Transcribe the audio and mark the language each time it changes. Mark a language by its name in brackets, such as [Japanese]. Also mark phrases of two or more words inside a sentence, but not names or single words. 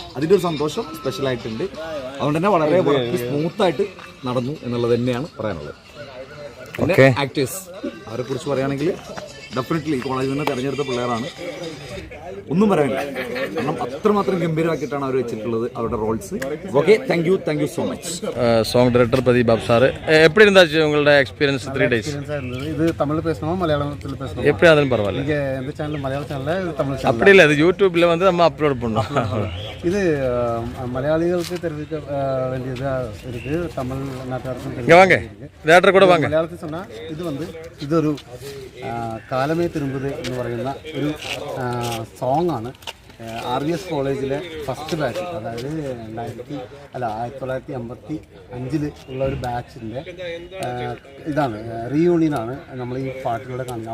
[Malayalam] അതിൻ്റെ ഒരു സന്തോഷം സ്പെഷ്യലായിട്ടുണ്ട്. അതുകൊണ്ട് തന്നെ വളരെ വർക്ക് സ്മൂത്തായിട്ട് നടന്നു എന്നുള്ളത് തന്നെയാണ് പറയാനുള്ളത്. പിന്നെ ആക്ടേഴ്സ്, അവരെ കുറിച്ച് പറയുകയാണെങ്കിൽ ഡെഫിനറ്റ്ലി ഈ കോളേജിൽ നിന്ന് തിരഞ്ഞെടുത്ത പിള്ളേരാണ്. ഒന്നും പറയാനില്ല. കാരണം അത്രമാത്രം ഗംഭീരമാക്കിയിട്ടാണ് അവർ വെച്ചിട്ടുള്ളത് അവരുടെ റോൾസ്. ഓക്കെ, [English] Thank you so much. song director [Tamil] பிரதீப் பாபு சார், எப்படி இருந்துச்சு உங்களோட எக்ஸ்பீரியன்ஸ் 3 days? இது தமிழ் பேசணுமா மலையாளத்தில் பேசணுமா? எப்படி ஆனாலும் பரவாயில்ல. இங்கே எந்த சேனல் மலையாள சேனலில், இது தமிழ் சேனல் அப்படி இல்லை, இது யூடியூப்பில் வந்து நம்ம அப்லோட் பண்ணோம். இது மலையாளிகளுக்கு தெரிவிக்க வேண்டியதாக இருக்குது. தமிழ் நாட்டாருக்கும் இங்கே வாங்க, தேட்டர் கூட வாங்க. [Malayalam] മലയാളത്തിൽ சொன்னால் ഇത് வந்து ഇതൊരു കാലമേ തിരുമ്പത് എന്ന് പറയുന്ന ഒരു സോങ് ആണ്. RVS കോളേജിലെ [English] first batch, [Malayalam] അതായത് 1955 ഉള്ള ഒരു ബാച്ചിൻ്റെ ഇതാണ്, റീയൂണിയനാണ് നമ്മൾ ഈ പാട്ടിലൂടെ കാണുന്നത്.